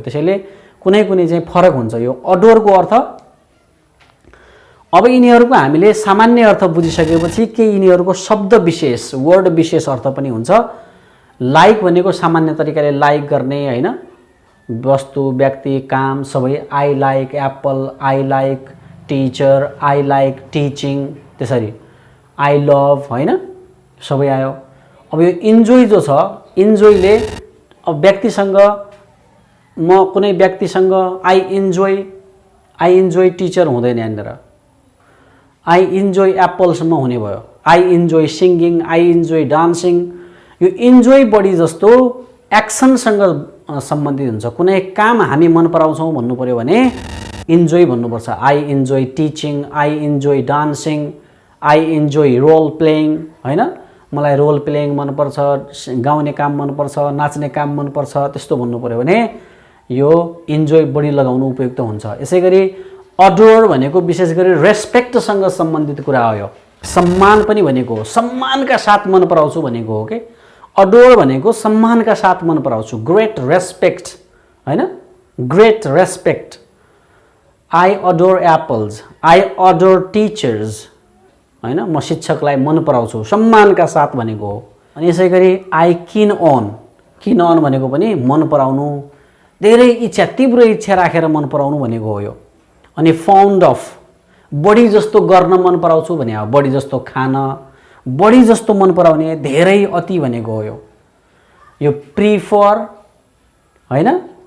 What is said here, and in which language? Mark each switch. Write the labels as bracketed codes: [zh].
[ne] त्यसैले कुनै चाहिँ फरक हुन्छ यो अडोरको अर्थ। अब यिनीहरूको हामीले सामान्य अर्थ बुझिसकेपछि के यिनीहरूको शब्द विशेष वर्ड विशेष अर्थ पनि हुन्छ। लाइक भनेको सामान्य तरिकाले लाइक गर्ने, हैन? वस्तु, व्यक्ति, काम सबै। [en] I like apple, I like teacher, I like teaching, त्यसरी I love, हैन? [ne] सबै आयो। अब यो इन्जोय जो छ, इन्जोयले अब व्यक्तिसँग म कुनै व्यक्तिसँग [en] I enjoy teacher [ne] हुँदैन यहाँनिर। [en] I enjoy एप्पलसम्म [ne] हुने भयो। [en] I enjoy singing, I enjoy dancing. [ne] यो इन्जोय बढी जस्तो एक्सनसँग सम्बन्धित हुन्छ। कुनै काम हामी मन पराउँछौँ भन्नु पर्यो भने इन्जोय भन्नुपर्छ। [en] I enjoy teaching, I enjoy dancing, I enjoy role playing, हैन? [ne] मलाई रोल प्लेइङ मनपर्छ, गाउने काम मनपर्छ, नाच्ने काम मनपर्छ, त्यस्तो भन्नु पर्यो भने यो इन्जोय बढी लगाउनु उपयुक्त हुन्छ। यसै गरी अडोर भनेको विशेष गरी रेस्पेक्टसँग सम्बन्धित कुरा हो। यो सम्मान पनि भनेको हो, सम्मानका साथ मन पराउँछु भनेको हो के। अडोर भनेको सम्मानका साथ मन पराउँछु, [en] great respect, [ne] हैन? [en] Great respect. I adore apples, I adore teachers, हैन? [ne] म शिक्षकलाई मन पराउँछु सम्मानका साथ भनेको हो। अनि यसै गरी [en] I keen on [ne] भनेको पनि मन पराउनु, धेरै इच्छा, तीव्र इच्छा राखेर मन पराउनु भनेको हो यो। अनि [en] fond of, [ne] बढी जस्तो गर्न मन पराउँछु भने हो, बढी जस्तो खान, बढी जस्तो मन पराउने, धेरै अति भनेको हो यो प्रिफर, हैन?